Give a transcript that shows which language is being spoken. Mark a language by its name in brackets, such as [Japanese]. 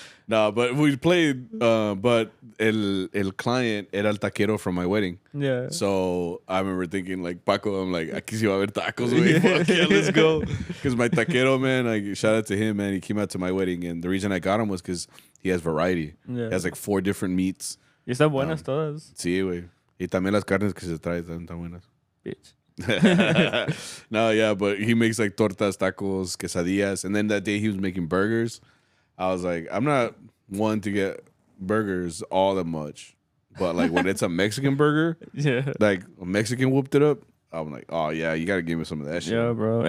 [English] No, but we played, but el client [Spanish] era el taquero [English] from my wedding. Yeah. So I remember thinking, like, Paco, I'm like, [Spanish] aquí sí va a haber tacos, güey. [English] Fuck yeah, let's go. Because my taquero, man, like, shout out to him, man. He came out to my wedding, and the reason I got him was because he has variety. Yeah. He has, like, 4 different meats. [Spanish] Y están buenas todas. Sí, güey. Y también las carnes que se traen están tan buenas. [English] Bitch. No, yeah, but he makes, like, tortas, tacos, quesadillas. And then that day he was making burgers. I was like, I'm not one to get burgers all that much, but like when it's a Mexican burger, like a Mexican whooped it up, I'm like, oh yeah, you gotta give me some of that shit. Yeah, bro.